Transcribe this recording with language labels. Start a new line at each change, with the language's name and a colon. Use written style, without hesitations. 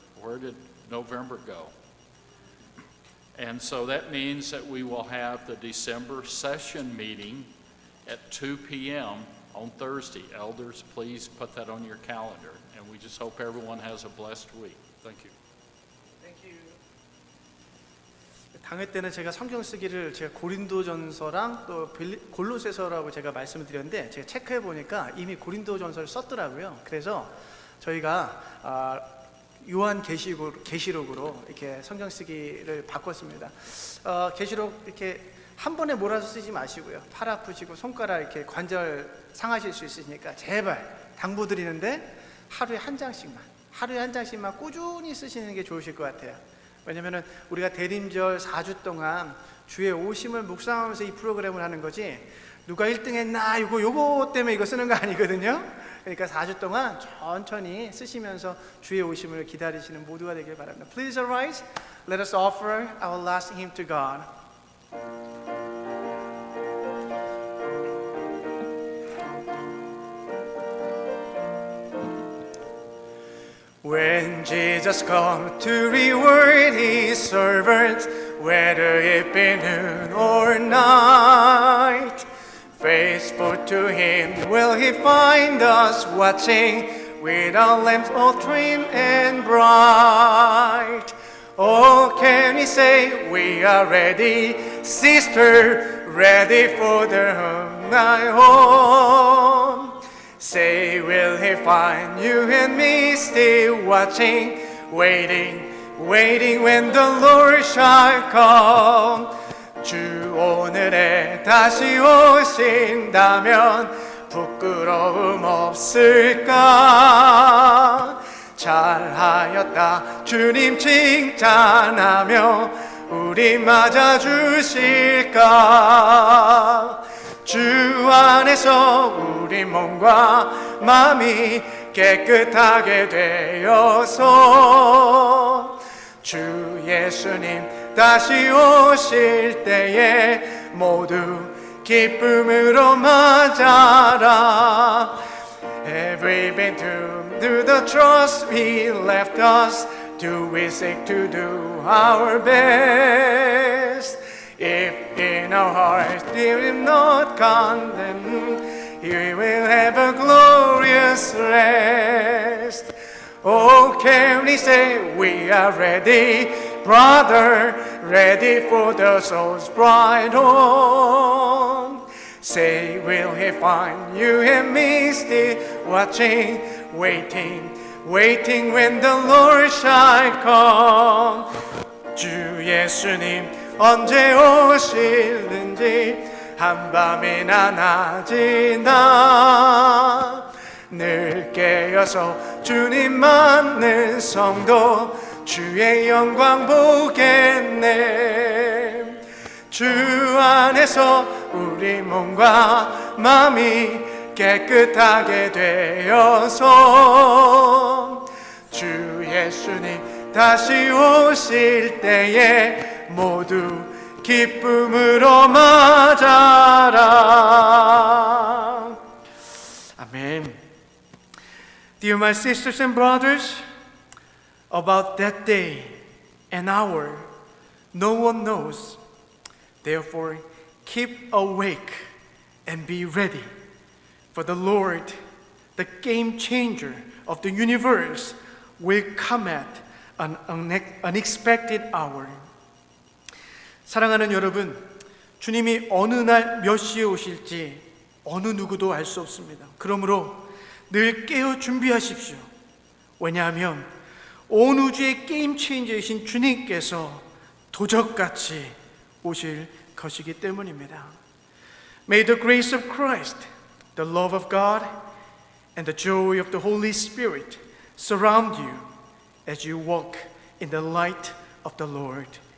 English: Where did November go? And so that means that we will have the December session meeting at 2 p.m. on Thursday. Elders, please put that on your calendar. And we just hope everyone has a blessed week. Thank you.
Korean: 당회 때는 제가 성경 쓰기를 제가 고린도전서랑 또 골로새서라고 제가 말씀을 드렸는데 제가 체크해 보니까 이미 고린도전서를 썼더라고요. 그래서 저희가 요한 계시록으로 이렇게 성경 쓰기를 바꿨습니다. 계시록 이렇게 한 번에 몰아서 쓰지 마시고요. 팔 아프시고 손가락 이렇게 관절 상하실 수 있으니까 제발 당부드리는데 하루에 한 장씩만 꾸준히 쓰시는 게 좋으실 것 같아요. 왜냐면은 우리가 대림절 4주 동안 주의 오심을 묵상하면서 이 프로그램을 하는 거지 누가 1등 했나 요거 때문에 이거 쓰는 거 아니거든요. 그러니까 4주 동안 천천히 쓰시면서 주의 오심을 기다리시는 모두가 되길 바랍니다.
English: Please arise. Let us offer our last hymn to God. When Jesus comes to reward his servants, whether it be noon or night, faithful to him will he find us watching with our lamps all trim and bright. Oh, can we say we are ready, sister, ready for the night home? Say, will he find you and me still watching, waiting when the Lord shall come?
Korean: 주 오늘에 다시 오신다면 부끄러움 없을까? 잘하였다 주님 칭찬하며 우리 맞아주실까? 주 안에서 우리 몸과 마음이 깨끗하게 되어서 주 예수님 다시 오실 때에 모두 기쁨으로 맞아라.
English: Every been to the trust we left us, do we seek to do our best? If in our hearts we will not condemn, we will have a glorious rest. Oh, can we say we are ready, brother, ready for the soul's bride home? Say, will he find you and me still watching, waiting when the Lord shall come?
Korean: 주 예수님 언제 오실는지 한밤이나 낮이나 늘 깨어서 주님 맞는 성도 주의 영광 보겠네. 주 안에서 우리 몸과 마음이 깨끗하게 되어서 주 예수님 다시 오실 때에 모두 기쁨으로 맞아라. 아멘.
English: Dear my sisters and brothers, about that day and hour no one knows. Therefore, keep awake and be ready, for the Lord, the game changer of the universe, will come at an unexpected hour.
Korean: 사랑하는 여러분, 주님이 어느 날 몇 시에 오실지 어느 누구도 알 수 없습니다. 그러므로 늘 깨어 준비하십시오. 왜냐하면 온 우주의 게임 체인저이신 주님께서 도적같이 오실 것이기 때문입니다.
English: May the grace of Christ, the love of God, and the joy of the Holy Spirit surround you as you walk in the light of the Lord.